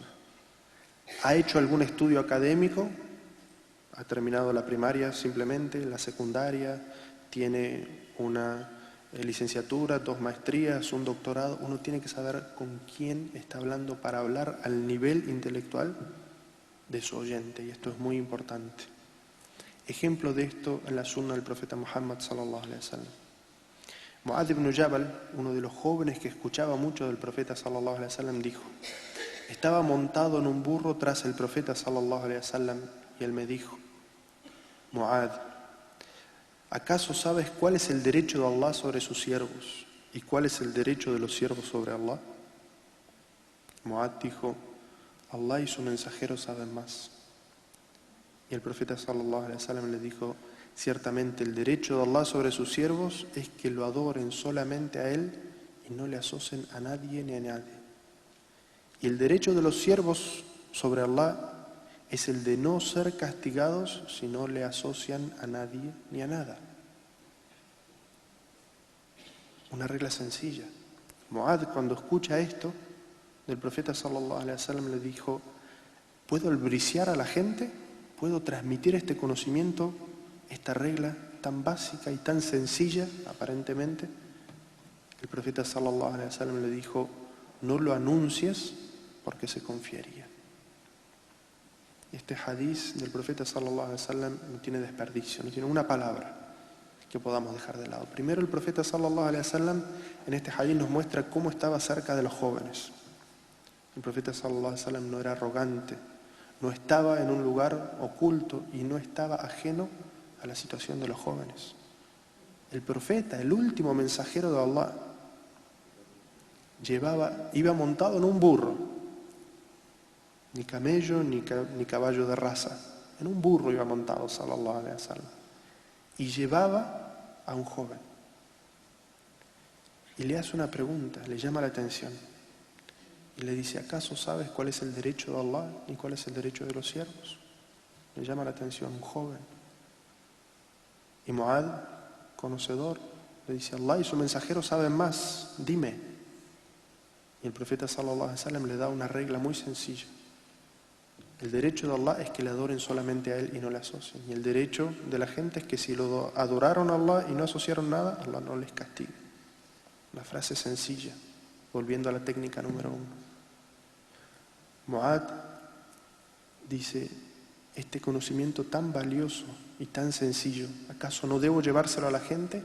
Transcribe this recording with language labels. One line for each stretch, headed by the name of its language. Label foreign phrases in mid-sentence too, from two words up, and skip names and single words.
Spanish: ¿Ha hecho algún estudio académico? ¿Ha terminado la primaria simplemente, la secundaria? ¿Tiene una licenciatura, 2 maestrías, un doctorado? Uno tiene que saber con quién está hablando para hablar al nivel intelectual de su oyente, y esto es muy importante. Ejemplo de esto en la sunna del profeta Muhammad
Arabic: صلى الله عليه وسلم.
Spanish: Mu'adh ibn Jabal, uno de los jóvenes que escuchaba mucho del profeta
Arabic: صلى الله عليه وسلم,
Spanish: dijo: estaba montado en un burro tras el profeta
Arabic: صلى الله عليه وسلم
Spanish: y él me dijo: Mu'adh, ¿acaso sabes cuál es el derecho de Allah sobre sus siervos y cuál es el derecho de los siervos sobre Allah? Mu'adh dijo: Allah y su mensajero saben más. Y el profeta
Arabic: صلى الله عليه وسلم
Spanish: le dijo: ciertamente el derecho de Allah sobre sus siervos es que lo adoren solamente a Él y no le asocien a nadie ni a nadie. Y el derecho de los siervos sobre Allah es el de no ser castigados si no le asocian a nadie ni a nada. Una regla sencilla. Mu'adh, cuando escucha esto del profeta
Arabic: صلى الله عليه وسلم,
Spanish: le dijo: ¿puedo albriciar a la gente? ¿Puedo transmitir este conocimiento, esta regla tan básica y tan sencilla, aparentemente? El profeta
Arabic: صلى الله عليه وسلم
Spanish: le dijo: no lo anuncies porque se confiaría. Este hadiz del profeta
Arabic: صلى الله عليه وسلم
Spanish: no tiene desperdicio, no tiene una palabra que podamos dejar de lado. Primero, el profeta
Arabic: صلى الله عليه وسلم
Spanish: en este hadiz nos muestra cómo estaba cerca de los jóvenes. El profeta
Arabic: صلى الله عليه وسلم
Spanish: no era arrogante, no estaba en un lugar oculto y no estaba ajeno a la situación de los jóvenes. El profeta, el último mensajero de Allah, iba montado en un burro, ni camello ni caballo de raza, en un burro iba montado
Arabic: صلى الله عليه وسلم,
Spanish: y llevaba a un joven y le hace una pregunta, le llama la atención y le dice: ¿acaso sabes cuál es el derecho de Allah y cuál es el derecho de los siervos? Le llama la atención un joven. Y Mu'adh, conocedor, le dice: Allah y su mensajero saben más, dime. Y el profeta
Arabic: صلى الله عليه وسلم
Spanish: le da una regla muy sencilla. El derecho de Allah es que le adoren solamente a Él y no le asocien. Y el derecho de la gente es que si lo adoraron a Allah y no asociaron nada, Allah no les castiga. Una frase sencilla, volviendo a la técnica número 1. Mu'adh dice: este conocimiento tan valioso y tan sencillo, ¿acaso no debo llevárselo a la gente?